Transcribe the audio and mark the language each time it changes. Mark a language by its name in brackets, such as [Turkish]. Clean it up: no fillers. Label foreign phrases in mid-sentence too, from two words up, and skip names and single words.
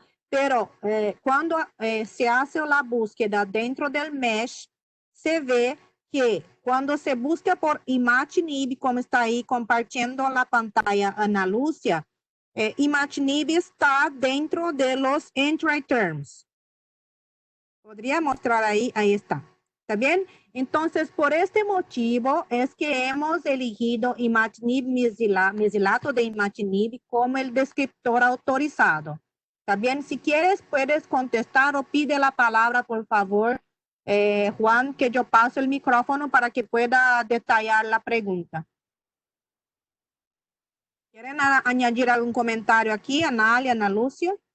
[Spanish] Pero cuando se hace la búsqueda dentro del MESH, se ve que cuando se busca por imatinib, como está ahí compartiendo la pantalla Ana Lucia, imatinib está dentro de los [English] entry terms. [Spanish] Podría mostrar ahí, ahí está. ¿Está bien? Entonces, por este motivo es que hemos elegido imatinib mesilato de imatinib como el descriptor autorizado. ¿Está bien? Si quieres, puedes contestar o pide la palabra, por favor, Juan, que yo paso el micrófono para que pueda detallar la pregunta. ¿Quieren añadir algún comentario aquí, Analia, Ana Lucia?